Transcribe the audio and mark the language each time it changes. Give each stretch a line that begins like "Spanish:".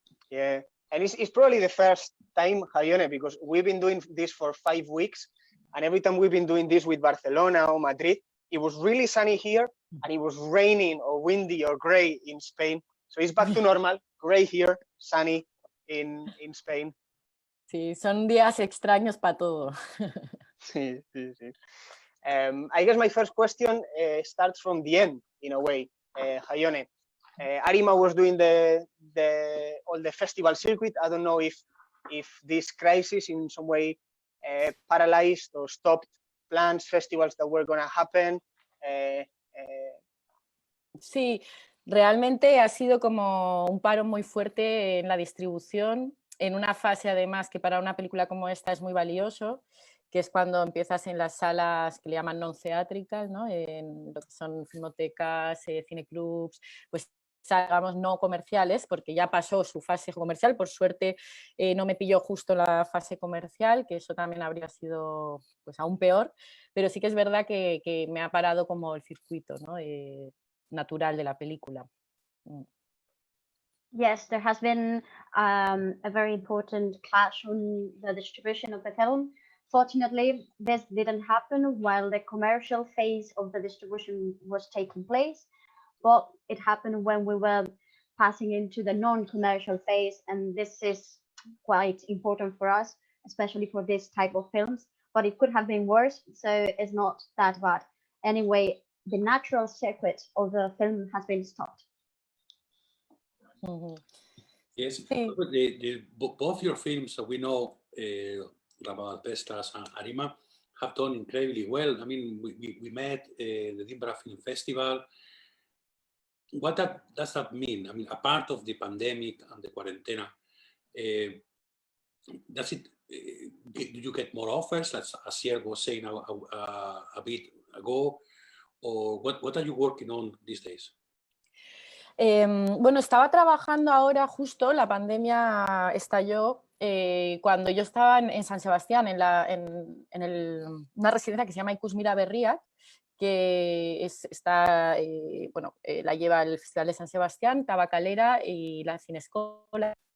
English: Yeah, and it's probably the first time, Jaione, because we've been doing this for 5 weeks, and every time we've been doing this with Barcelona or Madrid, it was really sunny here, and it was raining or windy or gray in Spain. So it's back to normal, gray here, sunny in Spain.
Spanish: Sí, son días extraños para todo. Sí.
English: I guess my first question starts from the end. in a way. Jaione, Arima was doing all the festival circuit. I don't know if this crisis in some way paralyzed or stopped plans, festivals that were going to happen.
Spanish: Sí, realmente ha sido como un paro muy fuerte en la distribución, en una fase además que para una película como esta es muy valioso, que es cuando empiezas en las salas que le llaman non-theatricals, ¿no? En lo que son filmotecas, cineclubs, pues digamos no comerciales, porque ya pasó su fase comercial, por suerte no me pilló justo la fase comercial, que eso también habría sido pues aún peor, pero sí que es verdad que me ha parado como el circuito, ¿no? Natural de la película.
English: Yes, there has been a very important clash on the distribution of the film. Fortunately, this didn't happen while the commercial phase of the distribution was taking place, but it happened when we were passing into the non-commercial phase, and this is quite important for us, especially for this type of films, but it could have been worse, so it's not that bad. Anyway, the natural circuit of the film has been stopped. Yes, both your films, we know, Rapa, Bestas, and Arima, have done incredibly well. I mean, we met the Edinburgh Film Festival. What does that mean? I mean, apart of the pandemic and the Cuarentena, does it? Do you get more offers, as Asier was saying a bit ago, or what are you working on these days?
Spanish: Bueno, estaba trabajando ahora, justo la pandemia estalló cuando yo estaba en San Sebastián, en una residencia que se llama Ikusmira Berriak, que la lleva el Festival de San Sebastián, Tabacalera y la Cinescola.